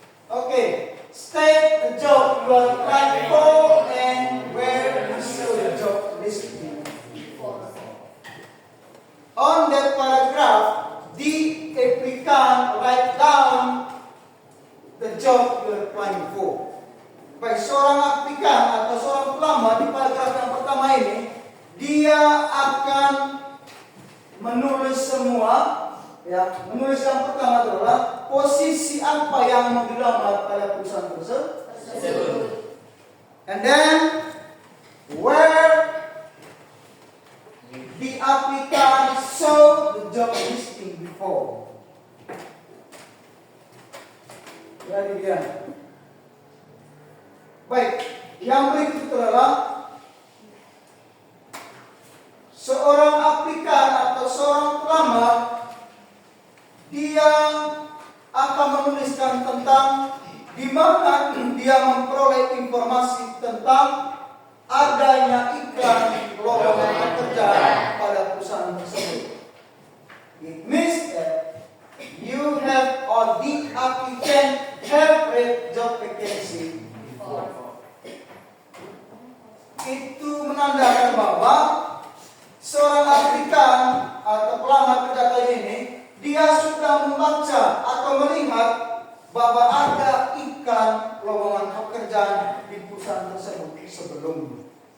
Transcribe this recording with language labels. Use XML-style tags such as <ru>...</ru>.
<en>Okay, state the job you are applying for and where you show the job listing. On that paragraph, the applicant write down the job you are applying for.</en> <id>Baik, seorang aplikan atau seorang pelamar di paragraf yang pertama ini, dia akan menulis semua, ya, menulis yang pertama adalah posisi apa yang mau dilamar pada perusahaan tersebut.</id> <en>And then where the applicant saw the job listing before.</en> <id>Jadi dia. Baik, yang berikut adalah seorang aplikan atau seorang pelamar, dia akan menuliskan tentang di mana dia memperoleh informasi tentang adanya iklan lowongan pekerjaan pada perusahaan tersebut.</id> <en>It means that you have or the applicant have read job vacancy before.</en> <id>Itu menandakan bahwa seorang aplikan atau pelamar kerja kali ini, dia sudah membaca atau melihat bahwa ada iklan lowongan pekerjaan di perusahaan tersebut sebelumnya.</id>